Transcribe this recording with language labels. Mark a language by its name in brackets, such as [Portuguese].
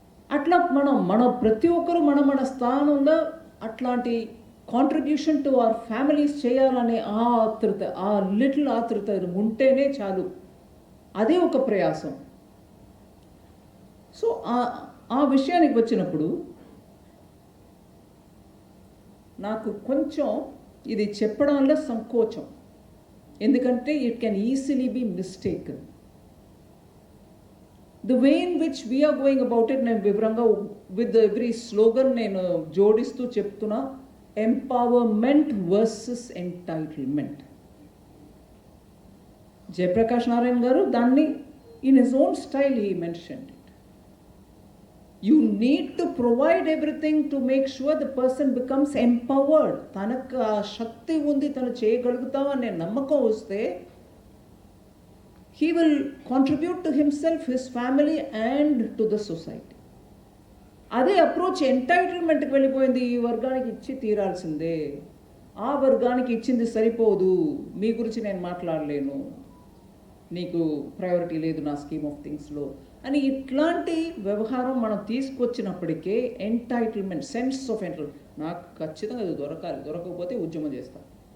[Telugu] అట్లా మనం ప్రతి ఒక్కరూ మన స్థానంలో అట్లాంటి [English] contribution to our families [Telugu] చేయాలనే ఆ ఆతృత, ఆ లిటిల్ ఆతృత ఉంటేనే చాలు. అదే ఒక ప్రయాసం. సో ఆ విషయానికి వచ్చినప్పుడు నాకు కొంచెం ఇది చెప్పడంలో సంకోచం, ఎందుకంటే [English] It can easily be mistaken. The way in which we are going about it, [Telugu] నేను వివరంగా [English] with every slogan [Telugu] నేను జోడిస్తూ చెప్తున్నా, [English] Empowerment versus entitlement. [Telugu] Jayaprakash Narayana గారు దాన్ని [English] in his own style he mentioned it. You need to provide everything to make sure the person becomes empowered. [Telugu] తనకు ఆ శక్తి ఉంది, తను చేయగలుగుతాం అనే నమ్మకం వస్తే [English] he will contribute to himself, his family and to the society. [Telugu] అదే అప్రోచ్ ఎంటైటిల్మెంట్కి వెళ్ళిపోయింది. ఈ వర్గానికి ఇచ్చి తీరాల్సిందే, ఆ వర్గానికి ఇచ్చింది సరిపోదు, మీ గురించి నేను మాట్లాడలేను, నీకు ప్రయారిటీ లేదు నా స్కీమ్ ఆఫ్ థింగ్స్లో అని ఇట్లాంటి వ్యవహారం మనం తీసుకొచ్చినప్పటికే ఎంటైటిల్మెంట్, [English] sense of entitlement, [Telugu] నాకు ఖచ్చితంగా అది దొరకాలి, దొరకకపోతే ఉద్యమం చేస్తాను.